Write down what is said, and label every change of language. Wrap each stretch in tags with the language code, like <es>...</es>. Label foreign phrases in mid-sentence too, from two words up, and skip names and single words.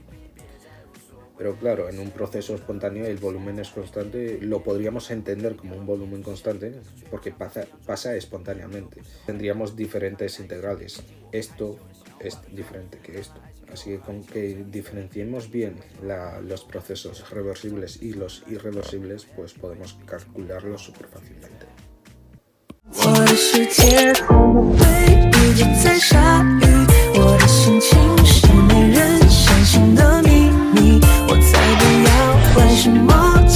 <es>Pero claro, en un proceso espontáneo el volumen es constante, lo podríamos entender como un volumen constante porque pasa espontáneamente. Tendríamos diferentes integrales. Esto es diferente que esto. Así que con que diferenciemos bien los procesos reversibles y los irreversibles, pues podemos calcularlos súper fácilmente.</es> <zh>我的世界空灰一直在下雨，我的心情是没人相信的秘密，我才不要为什么</zh>